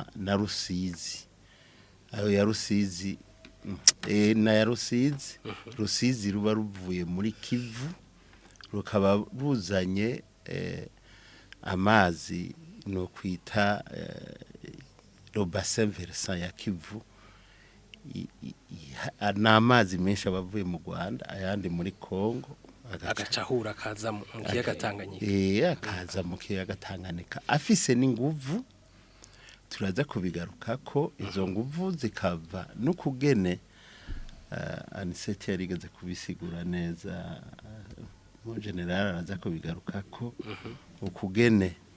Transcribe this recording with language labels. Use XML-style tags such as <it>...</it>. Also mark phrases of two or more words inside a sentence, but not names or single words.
<rn>na Rusizi ayo ya Rusizi na ya Rusizi ruba ruvuye muri Kivu rukaba ruzanye amazi no kwita</rn> <fr>le bassin versant</fr> <rn>ya Kivu n'amazi menshi abavuye mu Rwanda ayandi muri Kongo agacahura kaza mu kiyaga Tanganyika akaza mu kiyaga Tanganyika afise n'inguvu turaza kubigaruka ko izo nguvu zikava no kugene aniseti yarigeze kubisigura neza mu general araza kubigaruka ko ukugene</rn>